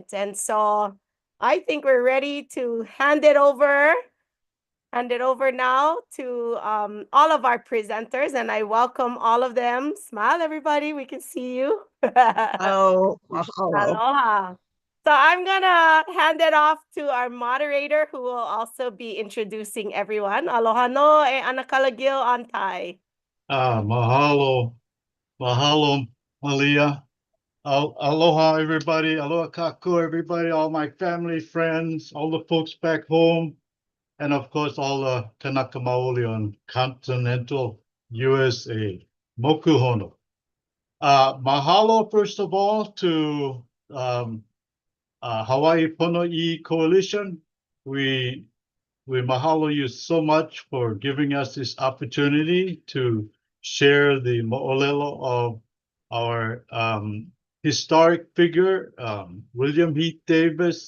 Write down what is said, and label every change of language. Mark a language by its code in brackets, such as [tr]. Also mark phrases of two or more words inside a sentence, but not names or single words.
[en] And so I think we're ready to hand it over now to all of our presenters, and I welcome all of them. Smile, everybody. We can see you. Oh, mahalo. Aloha. So I'm gonna hand it off to our moderator, who will also be introducing everyone. [haw] Aloha no e anakalagil antai. Mahalo. Mahalo, Malia. [en] Aloha, everybody. [haw] Aloha kaku, [en] everybody. All my family, friends, all the folks back home, and of course, all the Kanaka Maoli on continental USA. [haw] Moku hono. [en] Mahalo, first of all, to Hawaii Pono'i Coalition. We mahalo you so much for giving us this opportunity to share the mo'olelo of our historic figure, William Heath Davis.